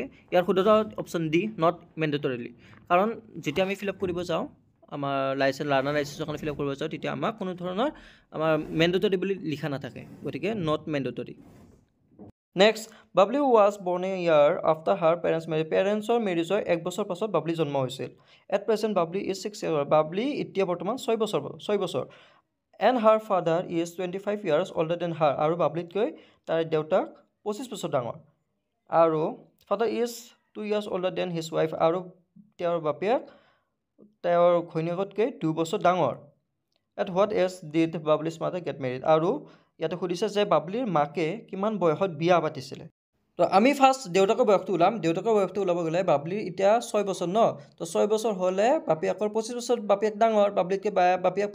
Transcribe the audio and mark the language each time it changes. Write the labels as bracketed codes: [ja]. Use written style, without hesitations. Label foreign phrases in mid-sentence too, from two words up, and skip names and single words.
[as] ইয়াৰ শুদ্ধ অপশ্যন ডি [en] not mandatorily, [as] কাৰণ যেতিয়া আমি [en] fill up [as] কৰিব যাওঁ, আমাৰ লাৰ্ণাৰ লাইচেঞ্চৰ কাৰণে [en] fill up [as] কৰিব যাওঁ, তেতিয়া আমাক কোনো ধৰণৰ আমাৰ মেণ্ডেটৰি বুলি লিখা নাথাকে, গতিকে [en] not mandatory. [as] নেক্সট, বাবলি [en] was born a year after her [as] পেৰেণ্টছৰ মেৰিজৰ 1 বছৰ পাছত বাবলি জন্ম হৈছিল। [en] at present Babli is 6 years. [as] বাবলি এতিয়া বৰ্তমান 6 বছৰ। [en] and her father is 25 years older than her, [as] আৰু বাবলিতকৈ তাৰ দেউতাক 25 বছৰ ডাঙৰ। [en] আৰু father is 2 years older than his wife, [as] আৰু তেওঁৰ বাপেক তেওঁৰ ঘৈণীয়েকতকৈ 2 বছৰ ডাঙৰ। [en] at what age did Babli's mother get married [as] আৰু ইয়াতে সুধিছে যে বাবলিৰ মাকে কিমান বয়সত বিয়া পাতিছিলে তো আমি ফাৰ্ষ্ট দেউতাকৰ বয়সটো ওলাম দেউতাকৰ বয়সটো ওলাব গ'লে বাবলিৰ এতিয়া 6 বছৰ ন তো 6 বছৰ হ'লে বাপেকৰ 25 বছৰ বাপেক ডাঙৰ বাবলিতকৈ বাপেক